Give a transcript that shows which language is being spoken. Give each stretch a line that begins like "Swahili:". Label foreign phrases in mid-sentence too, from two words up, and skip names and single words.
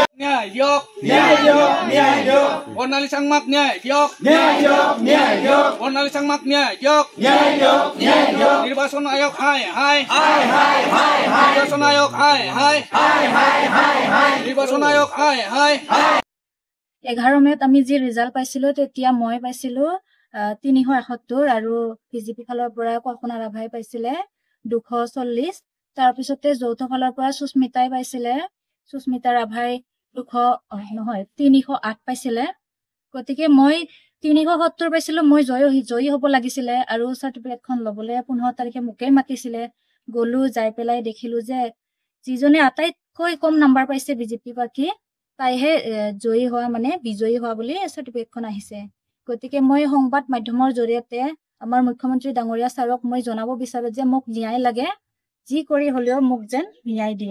Assamese: বৰ্ণালী সাংমাক বৰ্ণালী সাংমাক নিৰ্বাচন নায়ক হয় নিৰ্বাচন নায়ক নিৰ্বাচন নায়ক 11 মেত আমি যে ৰিজাল্ট পাইছিলো তেতিয়া মই পাইছিলো 371 আৰু বিজেপি ফালৰ পৰা কল্পনা ৰাভাই পাইছিলে 240 তাৰ পিছতে যৌথ ফালৰ পৰা সুস্মিতাই পাইছিলে সুস্মিতা ৰাভাই 308 পাইছিলে গতিকে মই 370 পাইছিলো মই জয়ী হ'ব লাগিছিলে আৰু সাৰ্টিফিকেটখন লবলৈ 15 তাৰিখে মুকেই মাতিছিলে গলু যাই পেলাই দেখিলো যে যিজনে আটাইতকৈ কম নাম্বাৰ পাইছে বিজেপি পাৰ্টি তাইহে জয়ী হোৱা মানে বিজয়ী হোৱা বুলি সাৰ্টিফিকেটখন আহিছে গতিকে মই সংবাদ মাধ্যমৰ জৰিয়তে আমাৰ মুখ্যমন্ত্ৰী ডাঙৰীয়া ছাৰক মই জনাব বিচাৰো যে মোক ন্যায় লাগে যি কৰি হলেও মোক যেন ন্যায় দিয়ে